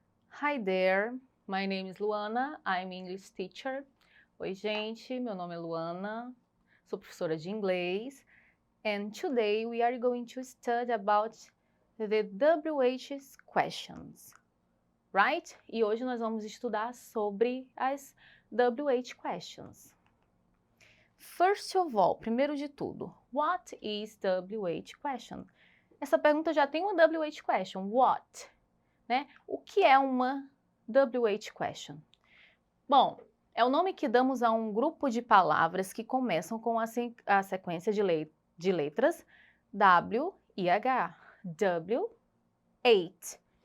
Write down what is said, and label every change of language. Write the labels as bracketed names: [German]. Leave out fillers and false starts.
[English] Hi there, my name is Luana, I'm English teacher. [Portuguese] Oi, gente, meu nome é Luana, sou professora de inglês. [English] And today we are going to study about the WH questions, right? [Portuguese] E hoje nós vamos estudar sobre as WH questions. [English] First of all, [Portuguese] primeiro de tudo, [English] what is WH question? [Portuguese] Essa pergunta já tem uma WH question, what? Né? O que é uma WH question? Bom, é o nome que damos a um grupo de palavras que começam com a sequência de letras W e H. W8.